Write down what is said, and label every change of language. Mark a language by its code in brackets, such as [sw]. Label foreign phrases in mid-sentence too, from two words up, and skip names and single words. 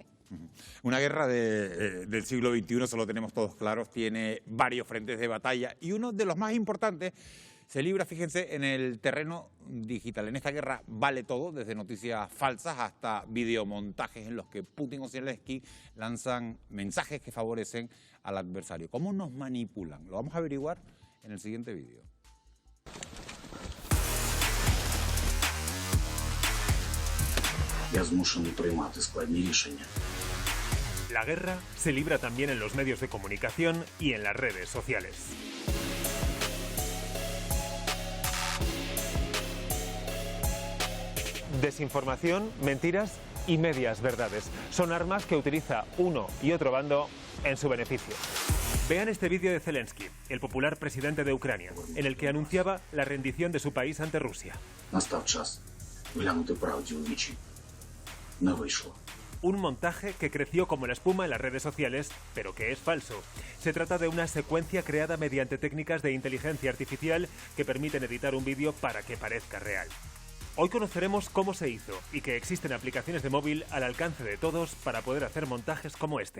[es] Una guerra del siglo XXI, eso lo tenemos todos claros, tiene varios frentes de batalla y uno de los más importantes se libra, fíjense, en el terreno digital. En esta guerra vale todo, desde noticias falsas hasta videomontajes en los que Putin o Zelensky lanzan mensajes que favorecen al adversario. ¿Cómo nos manipulan? Lo vamos a averiguar en el siguiente vídeo. [uk] Я змушений приймати складні рішення. [es] La guerra se libra también en los medios de comunicación y en las redes sociales. Desinformación, mentiras y medias verdades son armas que utiliza uno y otro bando en su beneficio. Vean este vídeo de Zelensky, el popular presidente de Ucrania, en el que anunciaba la rendición de su país ante Rusia. [uk] Настав час глянути правді у вічі. Не вийшло. [es] Un montaje que creció como la espuma en las redes sociales, pero que es falso. Se trata de una secuencia creada mediante técnicas de inteligencia artificial que permiten editar un vídeo para que parezca real. Hoy conoceremos cómo se hizo y que existen aplicaciones de móvil al alcance de todos para poder hacer montajes como este.